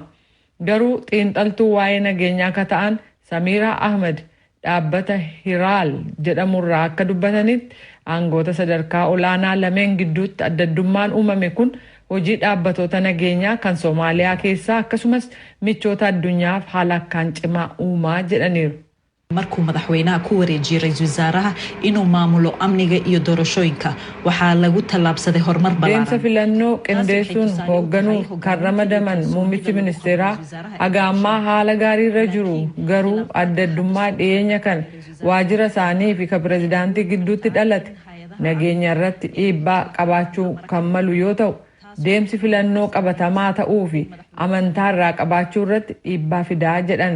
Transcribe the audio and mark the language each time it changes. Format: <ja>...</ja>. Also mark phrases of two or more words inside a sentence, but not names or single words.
<om>Garuu xiinxaltuu waa'ee nageenyaa ka ta'an Samiraa Ahmed dhaabbata Hiraal jedhamurraa akka dubbatanitti aangoota sadarkaa olaanaa lameen gidduutti adda addummaan uumame kun hojii dhaabbattoota nageenyaa kan Soomaaliyaa keessaa akkasumas michoota addunyaaf haala akkaan cimaa uumaa jedhaniiru.</om> <so>markuu madaxweynaha ku wareejiyay ra'iisul wasaaraha inuu maamulo amniga iyo doorashooyinka waxaa lagu tallaabsaday horumar ballaaran.</so> <om>Deemsa filannoo qindeessuun hoogganuuf kan ramadaman muummichi ministeeraa haga ammaa haala gaariirra jiru garuu adda addummaa dhiyeenya kan waajjira isaanii fi kan pireezidaantii gidduutti dhalate nageenya irratti dhiibbaa qabaachuu kan malu yoo ta'u deemsi filannoo qabatamaa ta'uu fi amantaa irraa qabaachuu irratti dhiibbaa fidaa jedhan.</om>